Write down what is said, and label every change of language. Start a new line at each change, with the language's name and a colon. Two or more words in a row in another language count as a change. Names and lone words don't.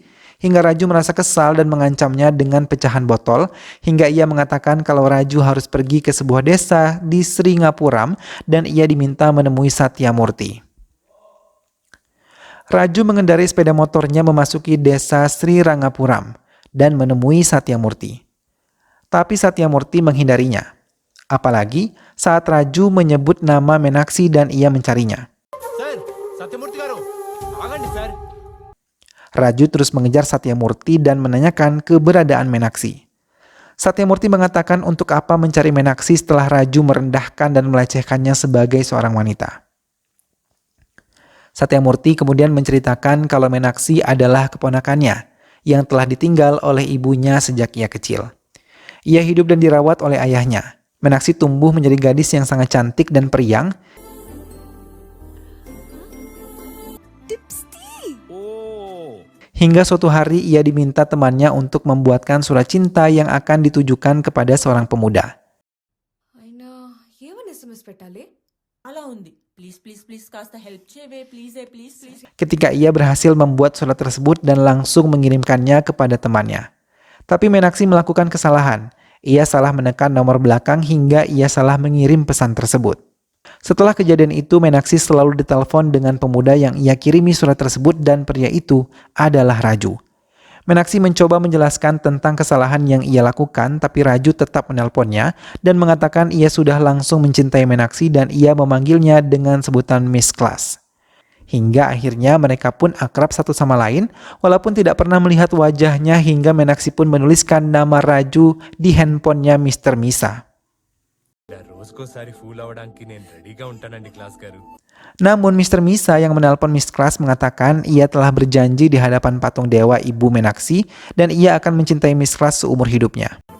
Indonesian: Hingga Raju merasa kesal dan mengancamnya dengan pecahan botol, hingga ia mengatakan kalau Raju harus pergi ke sebuah desa di Sringapuram dan ia diminta menemui Satyamurti. Raju mengendarai sepeda motornya memasuki desa Sri Rangapuram dan menemui Satyamurti. Tapi Satyamurti menghindarinya. Apalagi saat Raju menyebut nama Meenakshi dan ia mencarinya.
Telugu: సార్ సత్యమూర్తి గారు ఆగండి సార్.
Indonesian: Raju terus mengejar Satyamurti dan menanyakan keberadaan Meenakshi. Satyamurti mengatakan untuk apa mencari Meenakshi setelah Raju merendahkan dan melecehkannya sebagai seorang wanita. Satyamurti kemudian menceritakan kalau Meenakshi adalah keponakannya yang telah ditinggal oleh ibunya sejak ia kecil. Ia hidup dan dirawat oleh ayahnya. Meenakshi tumbuh menjadi gadis yang sangat cantik dan periang. Hingga suatu hari ia diminta temannya untuk membuatkan surat cinta yang akan ditujukan kepada seorang pemuda.
Telugu: అయినా ఏమని ఎస్ఎంఎస్ పెట్టాలి? అలా ఉంది.
English: please please please
Telugu: కాస్త హెల్ప్ చేయవే
English: please please please.
Indonesian: Ketika ia berhasil membuat surat tersebut dan langsung mengirimkannya kepada temannya. Tapi Meenakshi melakukan kesalahan. Ia salah menekan nomor belakang hingga ia salah mengirim pesan tersebut. Setelah kejadian itu, Meenakshi selalu ditelepon dengan pemuda yang ia kirimi surat tersebut dan pria itu adalah Raju. Meenakshi mencoba menjelaskan tentang kesalahan yang ia lakukan, tapi Raju tetap menelponnya dan mengatakan ia sudah langsung mencintai Meenakshi dan ia memanggilnya dengan sebutan Miss Class. Hingga akhirnya mereka pun akrab satu sama lain, walaupun tidak pernah melihat wajahnya hingga Meenakshi pun menuliskan nama Raju di handphonenya Mr. Misa.
Telugu: రోజుకోసారి ఫూల్ అవడానికి నేను రెడీగా ఉంటానండి క్లాస్ గారు.
Indonesian: Namun Mr. Misa yang menelpon Miss Class mengatakan ia telah berjanji di hadapan patung dewa ibu Meenakshi dan ia akan mencintai Miss Class seumur hidupnya.